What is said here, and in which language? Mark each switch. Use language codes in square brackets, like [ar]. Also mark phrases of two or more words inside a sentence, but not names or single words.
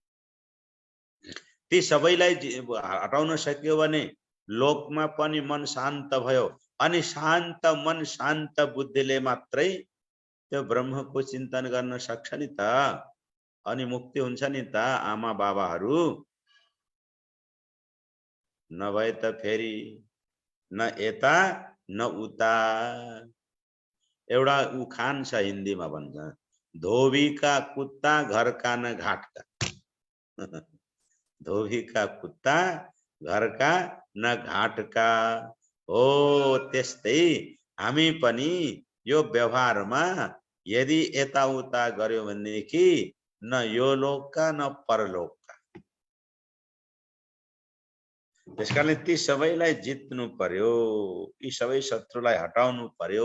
[ne] ती सबैलाई हटाउन सकियो भने लोकमा पनि मन शान्त भयो, अनि शान्त मन शान्त बुद्धिले मात्रै त्यो ब्रह्मको चिन्तन गर्न सक्छ नि त, अनि मुक्ति हुन्छ नि त। आमा बाबाहरू नभए त फेरि न यता न उता। एउटा उखान छ हिन्दीमा भन्छ, [hi] धोबी का कुत्ता घर का न घाट का। धोबी का कुत्ता घर का न घाट का हो। [ne] त्यस्तै हामी पनि यो व्यवहारमा यदि यताउता गर्यो भनेदेखि न यो लोकका न परलोकका। त्यसकारणले ती सबैलाई जित्नु पर्यो, यी सबै शत्रुलाई हटाउनु पर्यो।